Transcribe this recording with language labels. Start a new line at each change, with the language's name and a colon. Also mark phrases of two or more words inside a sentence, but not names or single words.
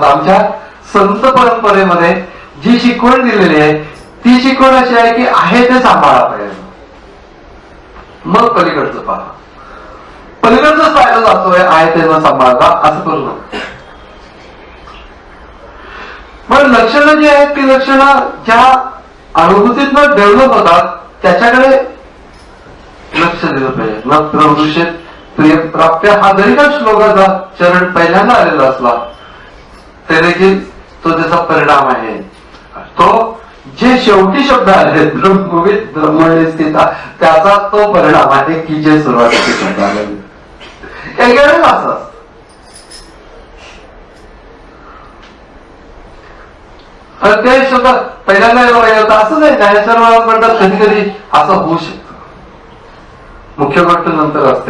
Marathi: आमच्या संत परंपरेमध्ये जी शिकवण दिलेली आहे ती शिकवण अशी आहे की आहे ते सांभाळा पाहिजे, मग पलीकडचं पहा. पलीकडचंच पाहिलं जातोय, आहे ते न सांभाळता असं करू नका. पण लक्षणं जी आहेत ती लक्षणं ज्या अनुभूतीतनं डेव्हलप होतात त्याच्याकडे लक्ष दिलं पाहिजे.
Sanskrit: न प्रवृषेत प्रिय प्राप्य
Marathi: हा जरी का श्लोकाचा चरण पहिल्यांदा आलेला असला तरी देखील तो त्याचा परिणाम आहे. तो जे शेवटी शब्द आले
Sanskrit: ब्रह्मविद ब्रह्मणी स्थिता,
Marathi: त्याचा तो परिणाम आहे की जे सुरुवातीचे शब्द आले. या काही काही वेळेला असं असतं. ते शब्द पहिल्यांदा होतं असं नाही. ज्ञानेश्वर महाराज म्हणतात कधी कधी असं होऊ शकतं, मुख्य गोष्ट नंतर असते.